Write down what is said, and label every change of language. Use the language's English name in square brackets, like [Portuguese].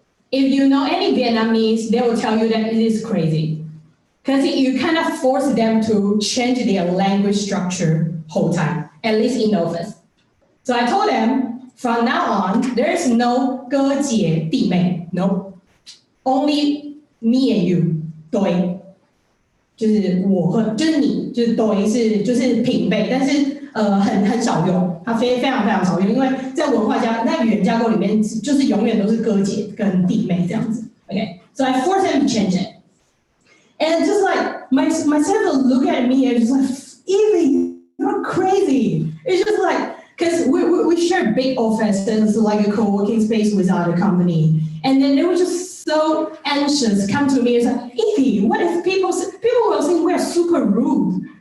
[English] If you know any Vietnamese, they will tell you that it is crazy. Because you kind of force them to change their language structure whole time, at least in the office. So I told them, from now on, there is no 哥姐弟妹, no. Only me and you, [Chinese] 对，就是我和就是你，就是对是就是平辈，但是很少用，它非常少用，因为在文化在语言架构里面，就是永远都是哥姐跟弟妹这样子。 [English] Okay, so I forced them to change it, and just like myself look at me and just like, Evie, you're crazy. It's just like because we share big offices like a co-working space with other company, and then they were just so anxious, come to me and say, Evie, what if people will think we're super rude?